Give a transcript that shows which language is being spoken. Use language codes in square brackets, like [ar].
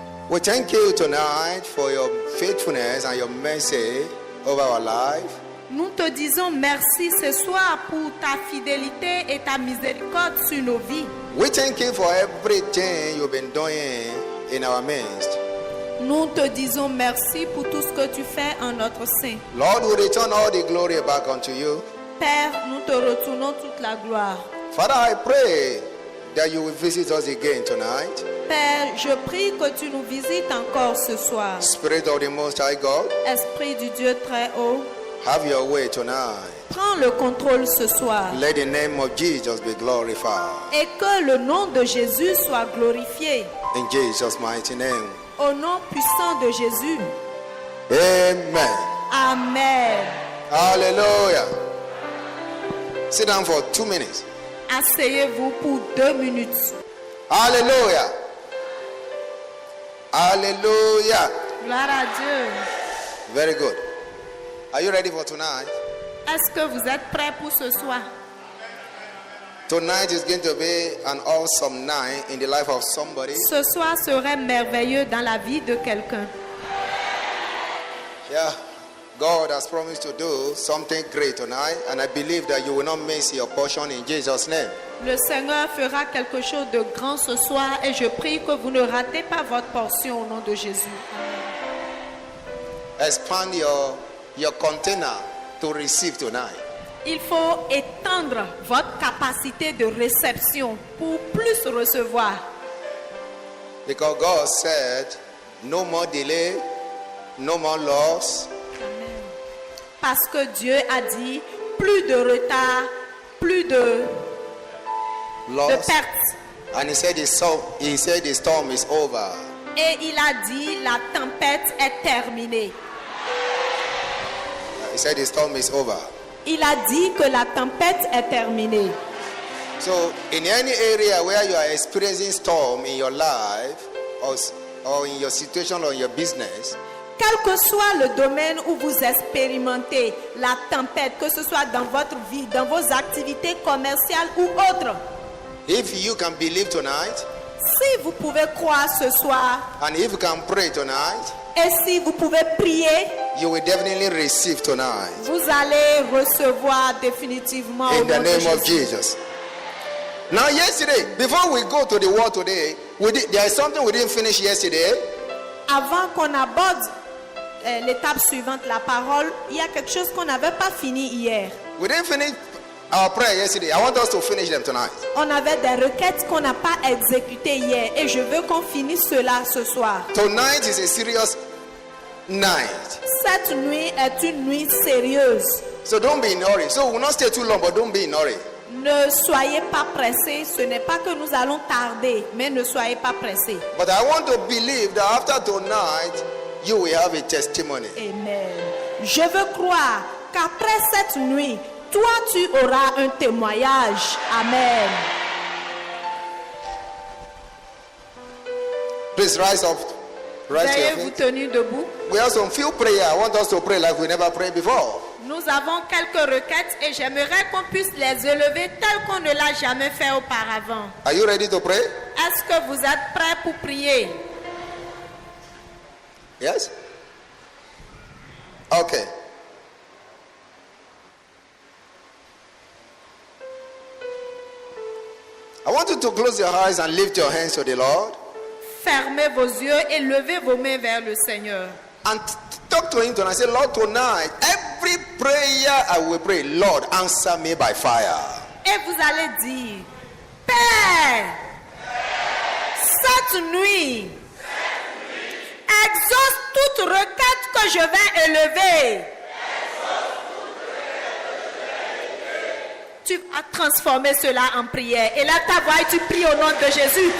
[en] We thank you tonight for your faithfulness and your mercy over our life. [fr] Nous te disons merci ce soir pour ta fidélité et ta miséricorde sur nos vies. [en] We thank you for everything you've been doing in our midst. [fr] Nous te disons merci pour tout ce que tu fais en notre sein. [en] Lord, we return all the glory back unto you. [fr] Père, nous te retournons toute la gloire. [en] Father, I pray that you will visit us again tonight. [fr] Père, je prie que tu nous visites encore ce soir. [en] Spirit of the Most High God, [fr] Esprit du Dieu très haut, [en] have your way tonight. [fr] prends le contrôle ce soir. [en] Let the name of Jesus be glorified. [fr] Et que le nom de Jésus soit glorifié. [en] In Jesus' mighty name. [fr] Au nom puissant de Jésus. Amen. Amen. [en] Hallelujah. Sit down for 2 minutes. [fr] Asseyez-vous pour 2 minutes. Hallelujah. Hallelujah. Gloire à Dieu. [en] Very good. Are you ready for tonight? [fr] Est-ce que vous êtes prêts pour ce soir? [en] Tonight is going to be an awesome night in the life of somebody. [fr] Ce soir serait merveilleux dans la vie de quelqu'un. Yeah. [en] God has promised to do something great tonight, and I believe that you will not miss your portion in Jesus' name. [fr] Le Seigneur fera quelque chose de grand ce soir et je prie que vous ne ratez pas votre portion au nom de Jésus. [en] Expand your container to receive tonight. [fr] Il faut étendre votre capacité de réception pour plus recevoir. [en] Because God said, no more delay, no more loss. [fr] Amen. Parce que Dieu a dit, plus de retard, plus de [en] Loss. [fr] pertes. [en] And he said the storm is over. [fr] Et il a dit, la tempête est terminée. [en] He said the storm is over. [fr] Il a dit que la tempête est terminée. [en] So in any area where you are experiencing storm in your life or in your situation or in your business, [fr] Quel que soit le domaine où vous expérimentez la tempête, que ce soit dans votre vie, dans vos activités commerciales ou autres, [en] if you can believe tonight [fr] si vous pouvez croire ce soir [en] and if you can pray tonight, [fr] et si vous pouvez prier, [en] you will definitely receive tonight. [fr] vous allez recevoir définitivement au [en] In the [fr] nom de [en] name of [fr] Jésus. [en] Jesus. Now yesterday, before we go to the word today, there is something we didn't finish yesterday. [fr] Avant qu'on aborde l'étape suivante, la parole, il y a quelque chose qu'on n'avait pas fini hier. [en] We didn't finish our prayer yesterday. I want us to finish them tonight. [fr] On avait des requêtes qu'on n'a pas exécutées hier et je veux qu'on finisse cela ce soir. [en] Tonight is a serious night. [fr] Cette nuit est une nuit sérieuse. [en] So don't be in a hurry. So we'll not stay too long, but don't be in a hurry. [fr] Ne soyez pas pressés. Ce n'est pas que nous allons tarder, mais ne soyez pas pressés. [en] But I want to believe that after tonight, you will have a testimony. Amen. [fr] Je veux croire qu'après cette nuit, toi tu auras un témoignage. Amen. [en] Please rise up. Rise to your [fr] Veuillez vous [en] feet. [fr] tenir debout. [en] We have some few prayer. I want us to pray like we never prayed before. [fr] Nous avons quelques requêtes et j'aimerais qu'on puisse les élever telles qu'on ne l'a jamais fait auparavant. [en] Are you ready to pray? [fr] Est-ce que vous êtes prêts pour prier? [en] Yes? Okay. I want you to close your eyes and lift your hands to the Lord [fr] Fermez vos yeux et levez vos mains vers le Seigneur. [en] and talk to Him tonight. Say, Lord, tonight, every prayer I will pray, Lord, answer me by fire. [fr] Et vous allez dire, Père, cette nuit, exauce toute requête que je vais élever. Tu vas transformer cela en prière. Et là, ta voix, et tu pries au nom de Jésus.